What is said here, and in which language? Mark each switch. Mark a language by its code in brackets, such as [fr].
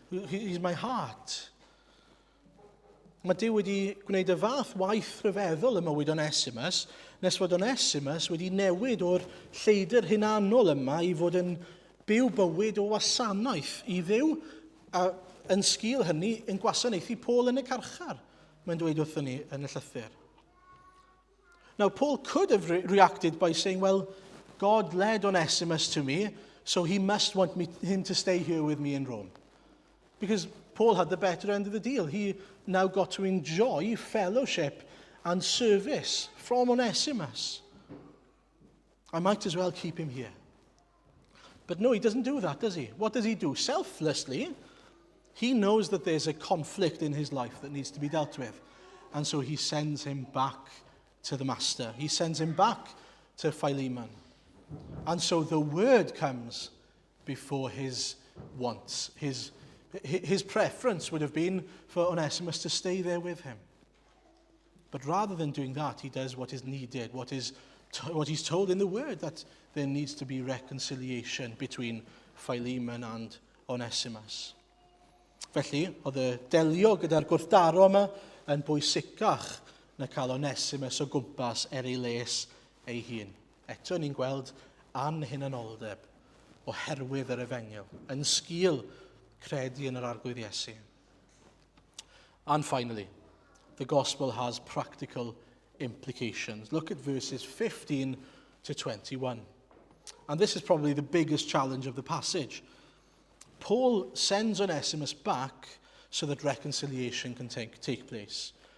[en] He's my heart. [cy] Mae Duw wedi gwneud y fath waith rhyfeddol y mywyd Onesimus, nes fod Onesimus wedi newid o'r lleidr hunanol yma i fod yn byw bywyd o wasanaeth i Dduw, a yn sgil hynny yn gwasanaethu Paul yn y carchar, mae'n dweud wrthyn ni yn y llythyr. [en] Now, Paul could have reacted by saying, well, God led Onesimus to me, so he must want him to stay here with me in Rome. Because Paul had the better end of the deal. He now got to enjoy fellowship and service from Onesimus. I might as well keep him here. But no, he doesn't do that, does he? What does he do? Selflessly, he knows that there's a conflict in his life that needs to be dealt with. And so he sends him back to the master. He sends him back to Philemon. And so the word comes before his wants. His preference would have been for Onesimus to stay there with him. But rather than doing that, he does what is needed, what he's told in the word, that there needs to be reconciliation between Philemon and Onesimus. [cy] Felly, oedd y delio gyda'r gwrthdaro yma yn bwysicach na cael Onesimus o gwmpas ei les ei hun. Eto ni'n gweld anhunanoldeb oherwydd yr efengyl, yn sgil credu yn yr arglwydd Iesu. [en] And finally, the gospel has practical implications. Look at verses 15 to 21. And this is probably the biggest challenge of the passage. Paul sends Onesimus back so that reconciliation can take place.